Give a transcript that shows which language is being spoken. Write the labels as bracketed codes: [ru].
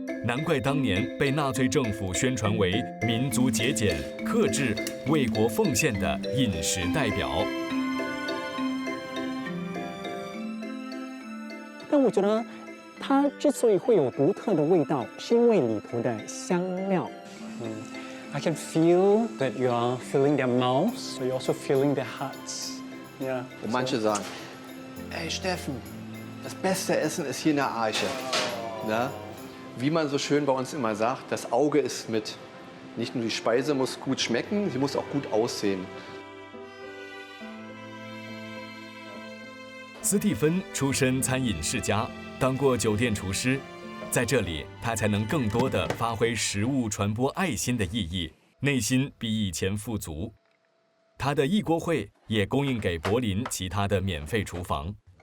[zh] 难怪当年被纳粹政府宣传为民族节俭、克制、为国奉献的饮食代表。但我觉得它之所以会有独特的味道，是因为里头的香料。 [en] I can feel that you are filling their mouths, so you're also filling their hearts. Yeah. [de] Und manche sagen, ey Steffen, das beste Essen ist hier in der Arche. Ja? Wie man so schön bei uns immer sagt, das Auge ist mit. Nicht nur die Speise muss gut schmecken, sie muss auch gut aussehen. [zh] 斯蒂芬出身餐饮世家，当过酒店厨师，在这里他才能更多地发挥食物传播爱心的意义，内心比以前富足。他的一锅烩也供应给柏林其他的免费厨房。